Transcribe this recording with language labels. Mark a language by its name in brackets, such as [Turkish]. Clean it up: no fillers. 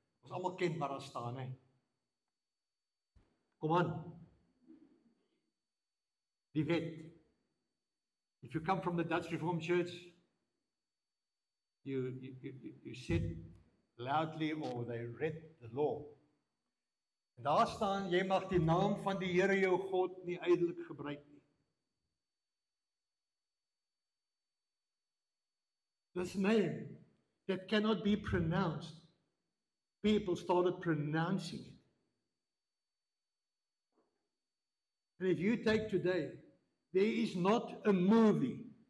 [Afrikaans] Ons almal ken waar daar staan, hè. Kom aan. Die wet. [English] If you come from the Dutch Reformed Church, you said loudly or they read the law. [Afrikaans] En daar staan, jy mag die naam van die Here jou God nie ydelik gebruik nie. [English] This name that cannot be pronounced, people started pronouncing it. And if you take today, there is not a movie.